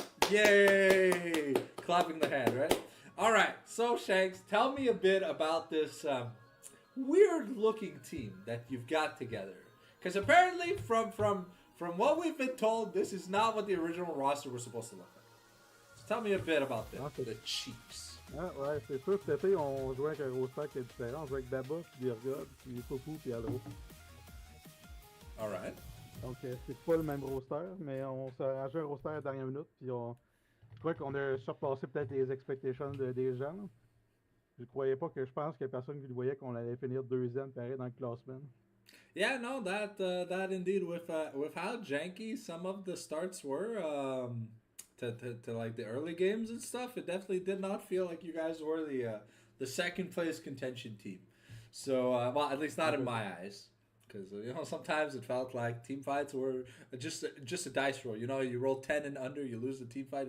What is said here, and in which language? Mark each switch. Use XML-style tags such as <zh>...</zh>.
<en>Yay! Clapping the hand, right? All right. So, Shanks, tell me a bit about this weird-looking team that you've got together. Because apparently, from what we've been told, this is not what the original roster was supposed to look like. So tell me a bit about the Chiefs.</en> <fr>Ah, ouais, c'est sûr que cet été, on jouait avec un roster qui est différent. On jouait avec Daba, puis Virgod, puis Poupou, puis Alro.</fr> <en>Alright.</en> <fr>Donc, c'est pas le même roster, mais on s'est arrangé un roster à la dernière minute, puis je crois qu'on a surpassé peut-être les expectations des gens. Là. Je croyais pas que je pense qu'il y a personne qui le voyait qu'on allait finir deuxième pareil dans le classement.</fr> <en>Yeah, no, that indeed with how janky some of the starts were, to like the early games and stuff, it definitely did not feel like you guys were the second place contention team. So, well, at least not in my eyes, because you know sometimes it felt like team fights were just a dice roll. You know, you roll 10 and under, you lose the team fight.</en>